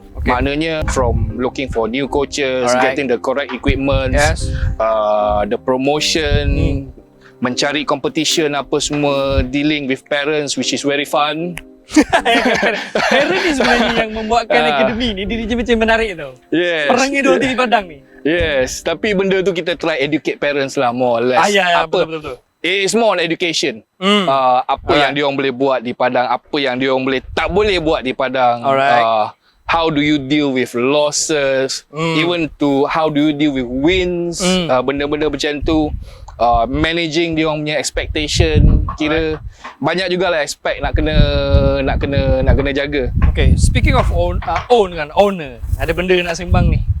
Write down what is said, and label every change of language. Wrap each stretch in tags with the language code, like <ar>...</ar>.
<ms>Maknanya</ms> <en>from looking for new coaches, getting the correct equipment, the promotion,</en> <ms>mencari</ms> <en>competition</en> <ms>apa semua,</ms> <en>dealing with parents which is very fun.</en> <ms>Parent ni sebenarnya yang membuatkan akademi ni dia macam menarik tau. Perangnya dua TV Padang ni.</ms> <en>Yes,</en> <ms>tapi benda tu kita</ms> <en>try educate parents</en> <ms>lah</ms> <en>more or less.</en> <ms>Betul.</ms> <en>It is more on education.</en> <ms>Apa yang dia orang boleh buat di padang, apa yang dia orang boleh tak boleh buat di padang.</ms> <en>Alright. How do you deal with losses, even to how do you deal with wins,</en> <ms>benda-benda macam tu. Managing dia orang punya expectation, kira banyak jugalah aspek nak kena jaga.</ms> <en>Okay, speaking of owner,</en> <ms>ada benda nak sembang ni.</ms>